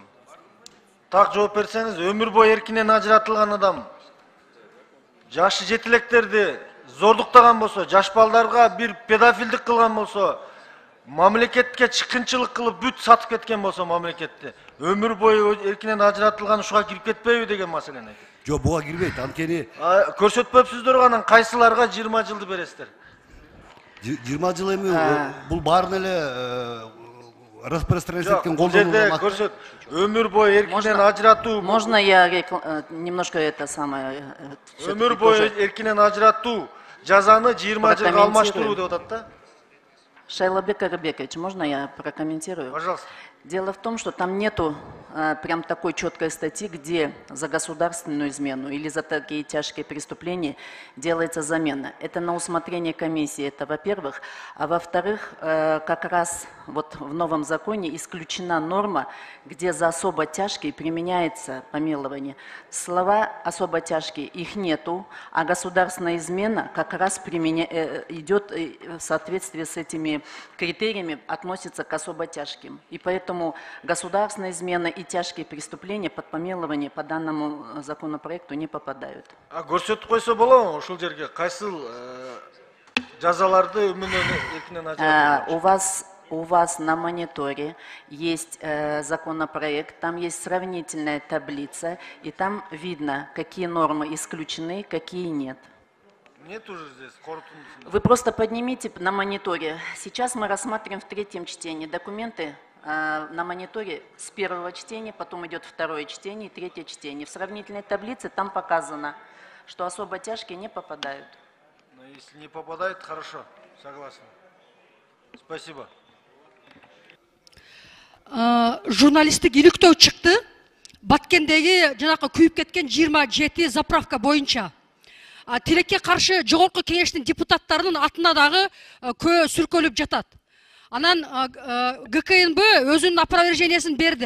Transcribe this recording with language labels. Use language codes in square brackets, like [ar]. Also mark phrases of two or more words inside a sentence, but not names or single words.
[ky] Так жооп берсеңиз, өмүр бою эркинен ажыратылган адам жашы жетилектерди зордуктаган болсо, жаш балдарга бир педофилдик кылган болсо, мамлекетке чыккынчылык кылып бүт сатып кеткен болсо мамлекетти, өмүр бою эркинен ажыратылган ушуга кирип кетпейби деген маселени айтат. Жок, буга кирбейт. Анткени көрсөтпөпсүздөр, анан кайсыларга 20 жылды бересиздер? 20 жыл эми бул баарын эле распространяться эткен жерде көрсөт, өмүр бою эркинен ажыратуу. [ru] Можно я немножко это самое... [ky] Өмүр бою эркинен ажыратуу жазаны 20 жылга алмаштыруу деп атат да? Шайлабек Арбекович, [ru] можно я прокомментирую? Пожалуйста. Дело в том, что там нету прям такой четкой статьи, где за государственную измену или за такие тяжкие преступления делается замена. Это на усмотрение комиссии, это во-первых. А во-вторых, как раз вот в новом законе исключена норма, где за особо тяжкие применяется помилование. Слова особо тяжкие, их нету, а государственная измена как раз идет в соответствии с этими критериями, относится к особо тяжким. И поэтому государственная измена и тяжкие преступления под помилование по данному законопроекту не попадают. [ky] А көрсөтүп койсо болобу ушул жерге кайсыл жазаларды эркинен ажыратуу? [ru] У вас на мониторе есть законопроект, там есть сравнительная таблица, и там видно, какие нормы исключены, какие нет. Нет уже здесь коротунду. Вы просто поднимите на мониторе. Сейчас мы рассматриваем в третьем чтении документы на мониторе с первого чтения, потом идет второе чтение и третье чтение. В сравнительной таблице там показано, что особо тяжкие не попадают. Но если не попадает, хорошо, согласен. Спасибо. [ky] Журналисттик иликтөө чыкты. Баткендеги жанакы күйүп кеткен 27 заправка боюнча. Тилекке каршы жогорку кеңештин депутаттарынын атына дагы көө сүркөлүп жатат. Анан ГКНБ өзүнүн опровержениясын берди.